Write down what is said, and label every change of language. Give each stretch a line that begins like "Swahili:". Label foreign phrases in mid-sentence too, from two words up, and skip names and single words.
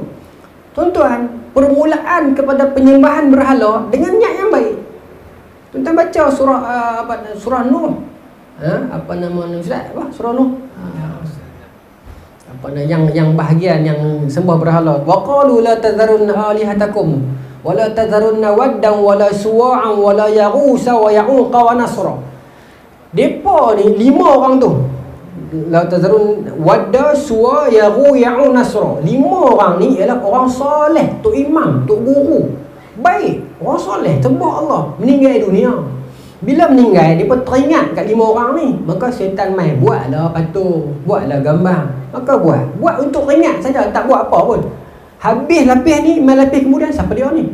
Malay: Tuan-tuan, permulaan kepada penyembahan berhala dengan niat yang baik. Tuan-tuan baca surah Nuh. Apa nama Ustaz? Surah Nuh. Yang bahagian yang sembah berhala.
Arabic: وقالوا لا تذرن آلهتكم ولا تذرن ودا ولا سواعا ولا يغوث ويعوق ونسرا.
Malay: Depa ni 5 orang tu.
Arabic: لا تذرن ودا سواع يغوث يعوق نسرا.
Malay: 5 orang ni ialah orang soleh, tok imam, tok guru. Baik, orang soleh, sembah Allah, meninggal dunia. Bila meninggal, dia pun teringat kat 5 orang ni. Maka syaitan main, buatlah patung, buatlah gambar. Maka buat untuk teringat saja, tak buat apa pun. Habis lapis ni, main lapis kemudian, siapa dia ni?